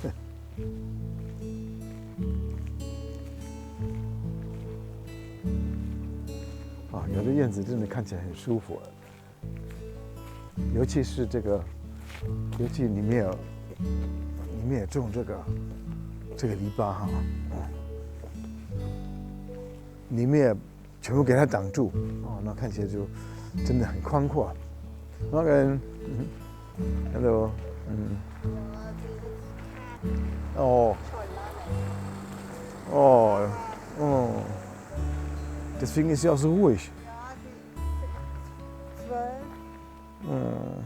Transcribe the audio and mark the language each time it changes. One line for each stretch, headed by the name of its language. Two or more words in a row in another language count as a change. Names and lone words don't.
Chinese: 啊，有的院子真的看起来很舒服，尤其是这个，尤其里面有种这个篱笆哈，里面全部给它挡住，哦，那看起来就真的很宽阔。
German: 那个 ，Hallo. Oh. Oh. Oh. Deswegen ist sie auch so ruhig. Ja, sie ist 12 Oh.